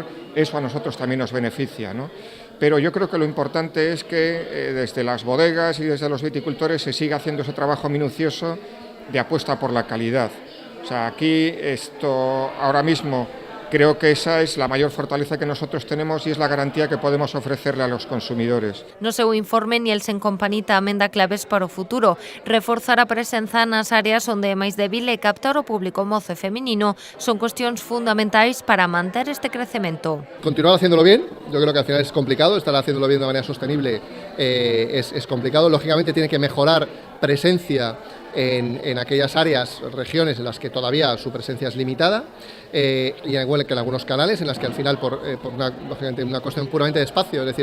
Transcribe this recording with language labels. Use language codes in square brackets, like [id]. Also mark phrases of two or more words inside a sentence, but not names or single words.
[es] Eso a nosotros también nos beneficia, ¿no? Pero yo creo que lo importante es que desde las bodegas y desde los viticultores se siga haciendo ese trabajo minucioso de apuesta por la calidad. O sea, aquí ahora mismo creo que esa es la mayor fortaleza que nosotros tenemos y es la garantía que podemos ofrecerle a los consumidores. [gl] No seu informe, Nielsen Company amenda claves para o futuro: reforzar a presenza nas áreas onde é máis débil e captar o público mozo e feminino son cuestións fundamentais para manter este crecemento. [es] Continuar haciéndolo bien, yo creo que al final es complicado, estar haciéndolo bien de manera sostenible es complicado. Lógicamente tiene que mejorar presencia en aquellas áreas, regiones en las que todavía su presencia es limitada, y igual que en algunos canales en las que al final lógicamente una cuestión puramente de espacio, es decir,